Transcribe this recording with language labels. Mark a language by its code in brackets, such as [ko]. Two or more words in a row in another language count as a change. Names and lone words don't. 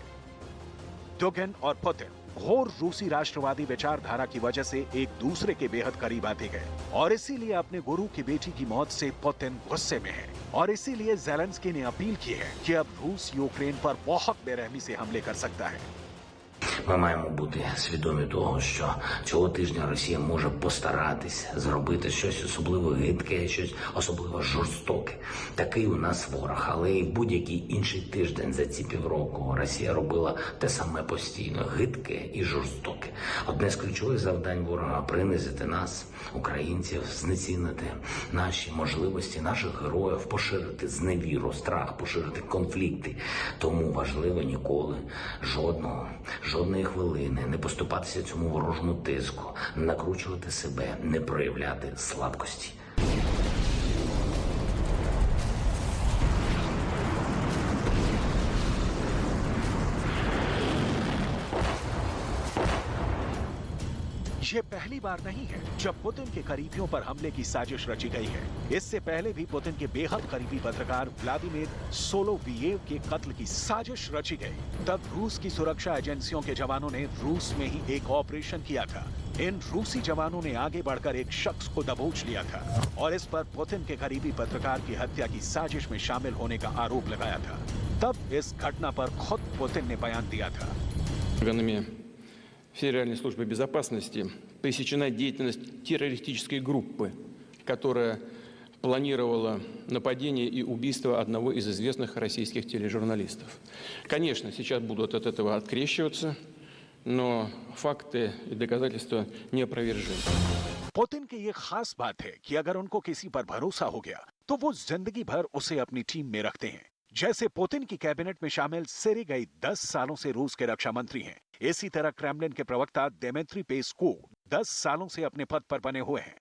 [hi] दोगिन और पुतिन घोर रूसी राष्ट्रवादी विचारधारा की वजह से एक दूसरे के बेहद करीब आते गए और इसीलिए अपने गुरु की बेटी की मौत से पुतिन गुस्से में है और इसीलिए ज़ेलेंस्की ने अपील की है कि अब रूस यूक्रेन पर बहुत बेरहमी से हमले कर सकता है। [uk] Ми маємо бути свідомі того, що цього тижня Росія може постаратись зробити щось особливо гидке, щось особливо жорстоке. Такий у нас ворог, але і будь-який інший тиждень за ці півроку Росія робила те саме постійно, гидке і жорстоке. Одне з ключових завдань ворога – принизити нас, українців, знецінити наші можливості, наших героїв, поширити зневіру, страх, поширити конфлікти. Тому важливо ніколи, жодної хвилини не поступатися цьому ворожому тиску, не накручувати себе, не проявляти слабкості. [hi] ये पहली बार नहीं है जब पुतिन के करीबियों पर हमले की साजिश रची गई है। इससे पहले भी पुतिन के बेहद करीबी पत्रकार व्लादिमीर सोलोवियेव के कत्ल की साजिश रची गई। तब रूस की सुरक्षा एजेंसियों के जवानों ने रूस में ही एक ऑपरेशन किया था। इन रूसी जवानों ने आगे बढ़कर एक शख्स को दबोच लिया था और इस पर पुतिन के करीबी पत्रकार की हत्या की साजिश में शामिल होने का आरोप लगाया था। तब इस घटना पर खुद पुतिन ने बयान दिया था। [ru] Федеральной службы безопасности пресечена деятельность террористической группы, которая планировала нападение и убийство одного из известных российских тележурналистов. Конечно, сейчас будут от этого открещиваться, но факты и доказательства неопровержимы. [hi] पुतिन की ये खास बात है कि अगर उनको किसी पर भरोसा हो गया तो वो जिंदगी भर उसे अपनी टीम में रखते हैं। जैसे पुतिन की कैबिनेट में शामिल सेर्गेई 10 सालों से रूस के रक्षा मंत्री हैं। इसी तरह क्रेमलिन के प्रवक्ता दिमित्री पेस्कोव 10 सालों से अपने पद पर बने हुए हैं।